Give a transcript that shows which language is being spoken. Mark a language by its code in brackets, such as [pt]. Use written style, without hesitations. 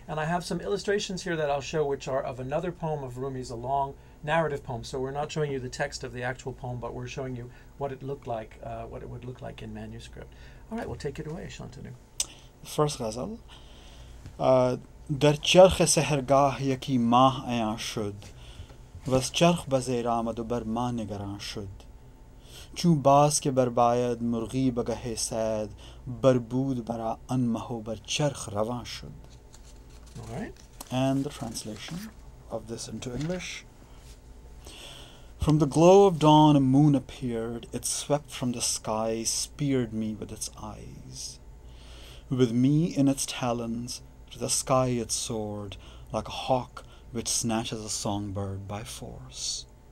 [en] And I have some illustrations here that I'll show, which are of another poem of Rumi's, a long narrative poem. So we're not showing you the text of the actual poem, but we're showing you what it looked like, what it would look like in manuscript. All right, well, take it away, Shantanu. First ghazal. [fa] در چرخ سحرگاه یکی ماه عیان شد و از چرخ بزیر آمد و بر ما نگران شد چون باز که برباید مرغی بگه سید بربود برا آن مه و بر چرخ روان شد. [en] All right. And the translation of this into English. From the glow of dawn a moon appeared. It swept from the sky, speared me with its eyes. With me in its talons, to the sky it soared, like a hawk which snatches a songbird by force.